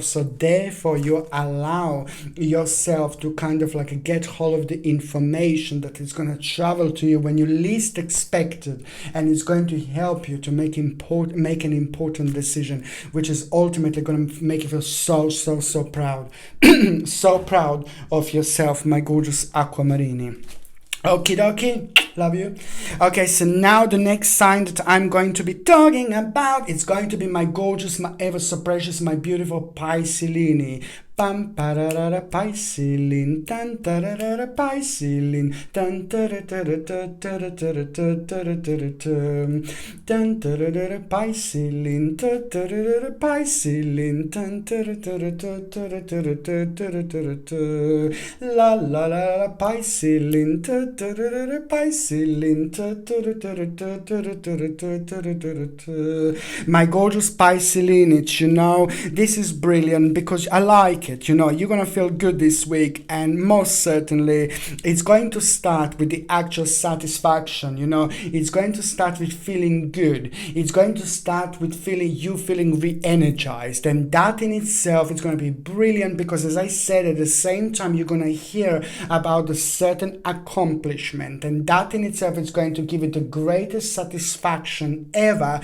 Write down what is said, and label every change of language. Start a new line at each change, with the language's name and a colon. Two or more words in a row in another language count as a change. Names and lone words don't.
English: So therefore you allow yourself to kind of like get hold of the information that is going to travel to you when you least expect it, and it's going to help you to make an important decision, which is ultimately going to make you feel so proud. So proud of yourself, my gorgeous Aquamarini. Okie dokie, love you. Okay, so now the next sign that I'm going to be talking about, it's going to be my gorgeous, my ever so precious, my beautiful Piscelini. Pam pararara Piscelin, tan tararara Piscelin, tan tararara tan tararara Piscelin, tararara Piscelin, tan tararara la la la Piscelin, tararara Piscelin, my gorgeous Piscelin. You know, this is brilliant because I like like it. You're going to feel good this week, and most certainly it's going to start with the actual satisfaction. It's going to start with feeling good. It's going to start with feeling re-energized, and that in itself is going to be brilliant, because as I said, at the same time you're going to hear about a certain accomplishment, and that in itself is going to give it the greatest satisfaction ever.